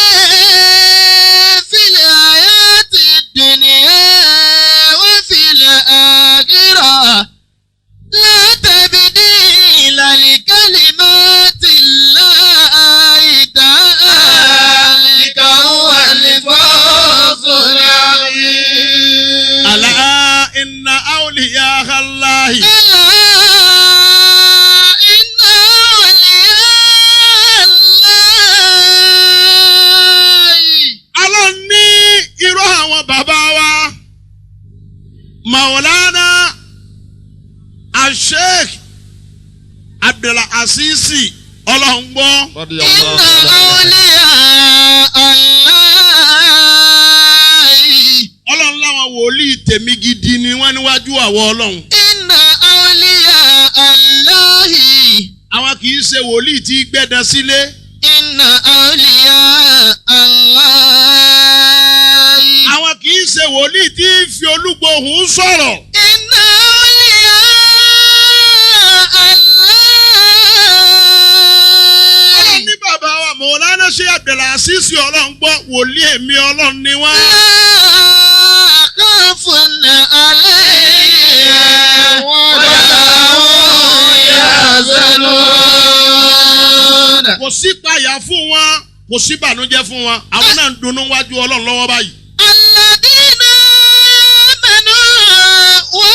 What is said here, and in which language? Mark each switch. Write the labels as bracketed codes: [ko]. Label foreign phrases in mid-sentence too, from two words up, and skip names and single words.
[ar] في الحياة الدنيا وفي الآخرة لا تبديل لكلمات الله ذلك هو الفوز العظيم ألا إن أولياء الله. ألا إن أولياء الله [yo] Allah ní irú àwọn bàbá wa. Maulana Sheikh Abdulaziz Ọlọ́ngbọ́. [ar] إن أولياء الله [yo] Ọlọ́run láwọn wòlíì tèmi gidi ni wọ́n níwájú àwọ̀ Ọlọ́run. [ar] إن أولياء الله [yo] Àwọn kì í ṣe wòlíì tí gbẹ́dẹ sílé. [ar] إن أولياء الله [yo] Àwọn kì í ṣe wòlíì tí fi olúgbòhùn sọ̀rọ̀. [ar] إن أولياء [yo] Ọlọ́run [ar] الله [yo] ní bàbá wa Maulana Sheikh Abdulaziz Ọlọ́ngbọ́ wòlíì èmi Ọlọ́run ni wọ́n. [ar] لا خوف عليهم ولا هم يحزنون [yo] Kò sí payà fún wọn, kò sí bànújẹ́ fún wọn. Àwọn náà ń dunnú wájú Ọlọ́run lọ́wọ́ báyìí. [ar] الذين آمنوا